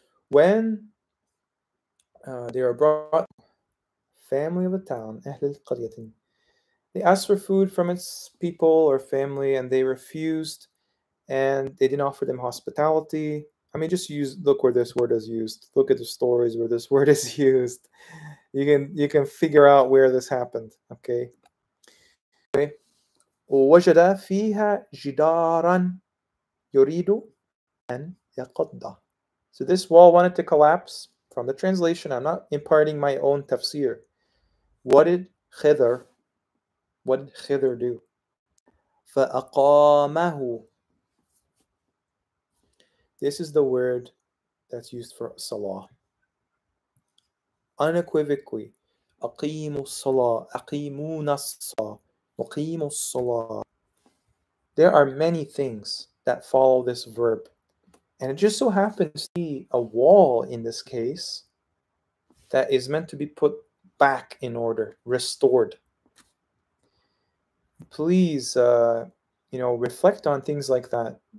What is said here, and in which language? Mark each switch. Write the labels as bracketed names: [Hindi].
[English] When they are brought, family of the town, أهل القرية, they asked for food from its people or family, and they refused, and they didn't offer them hospitality. I mean, just look where this word is used. Look at the stories where this word is used. You can figure out where this happened. Okay. [Arabic] ووجد فيها جدارا يريد أن يقض. [English] So this wall wanted to collapse. From the translation, I'm not imparting my own tafsir. What did Khidr do? [Arabic] فأقامه. [English] This is the word that's used for salah. Unequivocally, [Arabic] أقيموا الصلاة, أقيمون الصلاة, أقيموا الصلاة. [English] There are many things that follow this verb. And it just so happens to be a wall in this case that is meant to be put back in order, restored. Please, reflect on things like that.